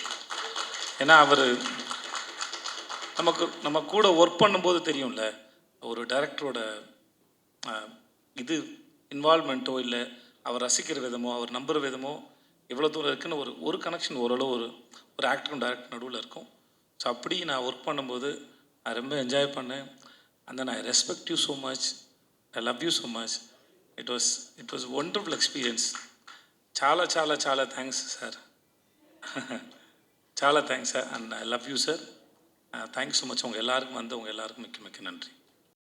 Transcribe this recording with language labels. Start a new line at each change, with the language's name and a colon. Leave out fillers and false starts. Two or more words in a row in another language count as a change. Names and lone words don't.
Tamil: ஏன்னா அவர் நம்ம கூட ஒர்க் பண்ணும்போது தெரியும்ல, ஒரு டைரக்டரோட இது இன்வால்மெண்ட்டோ இல்லை அவர் ரசிக்கிற விதமோ அவர் நம்புகிற விதமோ எவ்வளோ தூரம் இருக்குன்னு ஒரு கனெக்ஷன் ஓரளவு ஒரு ஆக்டரும் டைரக்டர் நடுவில் இருக்கும். ஸோ அப்படி நான் ஒர்க் பண்ணும்போது நான் ரொம்ப என்ஜாய் பண்ணேன்.
English: And I respect you so much, I love you so much. It was wonderful experience.
Telugu: చాలా చాలా చాలా థ్యాంక్స్ సార్. చాలా థ్యాంక్స్ సార్.
English: And I love you sir. Thanks so much.
Tamil: உங்கள் எல்லாருக்கும் மிக்க மிக்க நன்றி.